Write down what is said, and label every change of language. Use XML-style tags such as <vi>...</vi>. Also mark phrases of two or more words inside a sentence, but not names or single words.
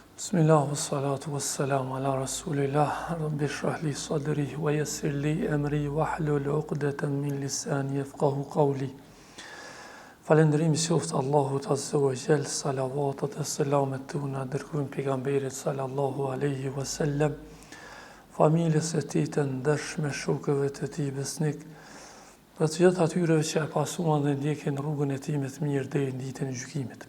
<ar>بسم الله، والصلاة والسلام على رسول الله، رب اشرح لي صدري ويسر لي أمري واحلل عقدة من لساني يفقهوا قولي.</ar> <sq>Falënderimi qoftë Allahut</sq> <ar>عز وجل,</ar> <sq>salavatat e selamet tona dërgojmë pejgamberit</sq> <ar>صلى الله عليه وسلم,</ar> <sq>familjes së tij të ndershme, shokëve të tij besnik, dhe të gjithë atyre që e pasuan dhe ndjekin rrugën e tij me të mirë deri në ditën e gjykimit.</sq>